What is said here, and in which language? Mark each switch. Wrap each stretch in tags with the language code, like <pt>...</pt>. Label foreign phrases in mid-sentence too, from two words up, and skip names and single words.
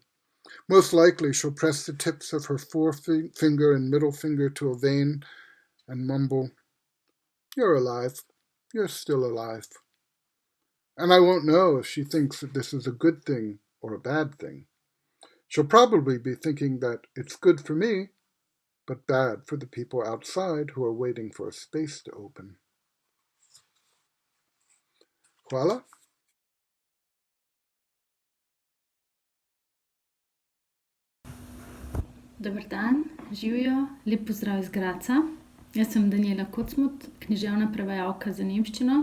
<en>Most likely she'll press the tips of her forefinger and middle finger to a vein and mumble, "You're alive. You're still alive." And I won't know if she thinks that this is a good thing or a bad thing. She'll probably be thinking that it's good for me, but bad for the people outside who are waiting for a space to open.</en> <sl>Hvala. Dober dan, živijo, lep pozdrav iz Graca. Jaz sem Daniela Kocmut, književna prevajalka za nemščino.</sl>